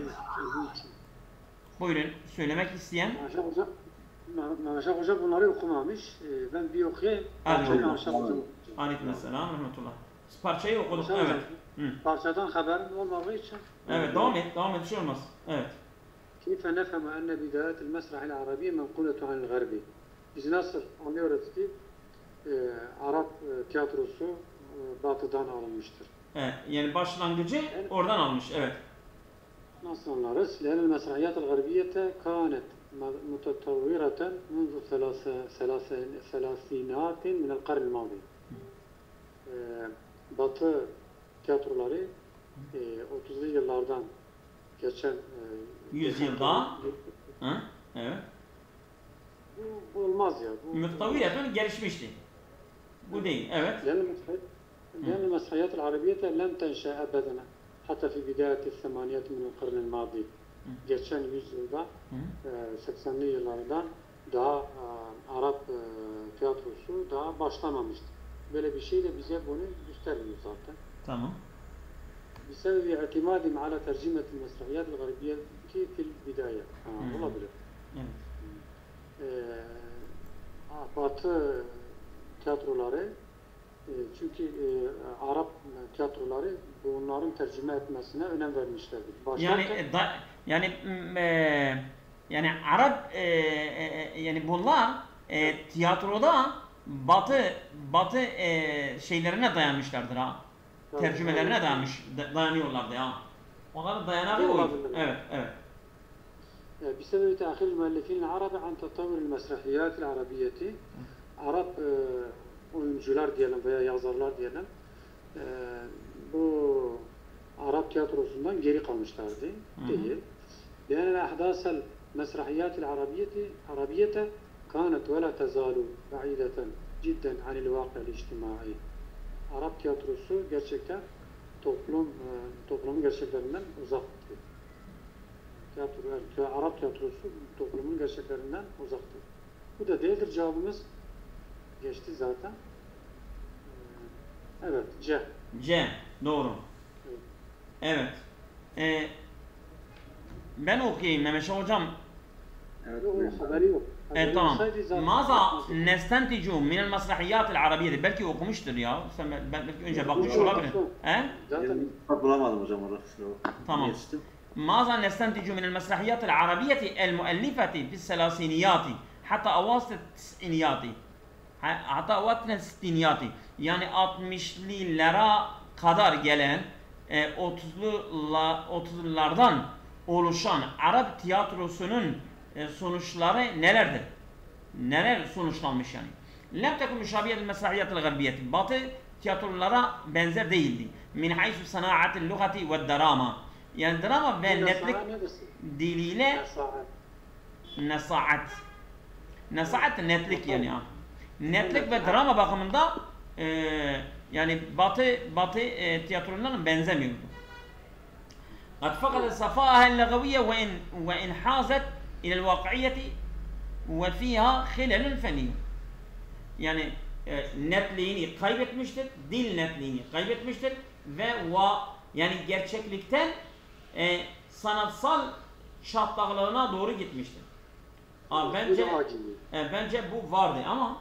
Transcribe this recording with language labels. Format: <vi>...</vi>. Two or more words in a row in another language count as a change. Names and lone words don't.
<tr>Buyurun söylemek isteyen. Mehmet Şah Hoca bunları okumamış. Ben bir okuyayım. Aleykümselam rahmetullah. Parçayı okuduk. Evet. Parçadan haberim olmadığı için. Evet devam et. Bir şey olmaz. Evet.</tr> <ar>كيف نفهم أن بداية المسرح العربي منقولة عن الغربي?</ar> <tr>Biz nasıl anlıyoruz ki Arap tiyatrosu Batı'dan alınmıştır. Evet, yani başlangıcı oradan almış. Evet. Nasıl anlarız?</tr> <ar>لأن المسرحيات الغربية كانت متطورة منذ ثلاثينات من القرن الماضي.</ar> <tr>Batı tiyatroları 30'lu yıllardan geçen yüzyılda evet. Bu olmaz ya. Müttevireten gelişmişti. Bu değil. Evet.</tr> <ar>لأن المسرحيات العربية لم تنشأ أبدا حتى في بداية الثمانينات من القرن الماضي.</ar> <tr>Geçen yüzyılda 80'li yıllardan daha Arap tiyatrosu daha başlamamıştı. Böyle bir şey de bize bunu göstermiyor zaten. Tamam.</tr> <ar>بسبب اعتمادهم على ترجمة المسرحيات الغربية في البداية.</ar> <tr>Olabilir. Evet. Batı tiyatroları çünkü Arap tiyatroları bunların tercüme etmesine önem vermişlerdir. Yani Arap yani bunlar tiyatroda Batı şeylerine dayanmışlardır ha. Tercümelerine dayanıyorlardı ya. Onların dayanağı o. Evet.</tr> <ar>بسبب تأخير المؤلفين العرب عن تطور المسرحيات العربية</ar> <tr>Arap oyuncular diyelim veya yazarlar diyelim bu Arap tiyatrosundan geri kalmışlardı değil.</tr> <ar>لأن الأحداث المسرحيات العربية كانت ولا تزال بعيدة جدا عن الواقع الاجتماعي.</ar> <tr>Arap tiyatrosu gerçekten toplumun gerçeklerinden uzaktı. Arap tiyatrosu toplumun gerçeklerinden uzaktı. Bu da değildir cevabımız. Geçti zaten. Evet, C. Doğru. Evet. Ben okuyayım Mehmet Şah hocam. Haberi yok. Tamam.</tr> <ar>ماذا نستنتج من المسرحيات العربية.</ar> <tr>Belki okumuştur ya. Sen belki önce bakmış olabilir. Zaten bulamadım hocam orada. Tamam.</tr> <ar>ماذا نستنتج من المسرحيات العربية المؤلفة في الثلاثينيات حتى أواسط التسعينيات حتى أواسط الستينيات</ar> <tr>yani 60'lılara kadar gelen 30'lardan oluşan Arap tiyatrosunun sonuçları nelerdir? Neler sonuçlanmış yani?</tr> <ar>لم تكن مشابهة للمسرحيات الغربية.</ar> <tr>Batı tiyatrolara benzer değildi.</tr> <ar>من حيث صناعة اللغة والدراما.</ar> <tr>Yani drama ve netlik diliyle nesaat netlik yani. Netlik ve drama bakımında yani Batı tiyatrolarına benzemiyordu.</tr> <ar>قد فقد صفاءها اللغوية وإن حازت إلى الواقعية وفيها خلل فني.</ar> <tr>Yani netliğini kaybetmiştir, dil netliğini kaybetmiştir ve yani gerçeklikten sanatsal şartlağına doğru gitmiştir. Bence bu vardı ama</tr>